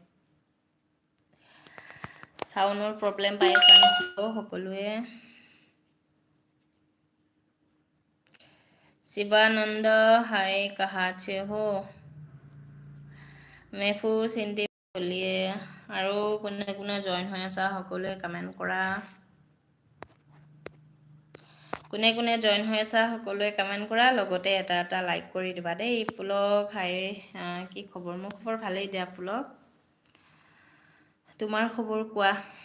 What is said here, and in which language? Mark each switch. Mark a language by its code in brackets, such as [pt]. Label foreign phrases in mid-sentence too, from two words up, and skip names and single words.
[as] সাউন্ডৰ প্ৰবলেম পাই আছা নেকি সকলোৱে [hi] शिवानंद हाय कहाँ से हो महफूज हिंदी बोलिए [as] আৰু কোনে কোনে জইন হৈ আছা সকলোৱে কমেন্ট কৰা কোনে কোনে জইন হৈ আছা সকলোৱে কমেন্ট কৰা লগতে এটা এটা লাইক কৰি দিবা দেই ফুলক হাই কি খবৰ মোৰ খবৰ ভালেই দিয়া ফুলক তোমাৰ খবৰ কোৱা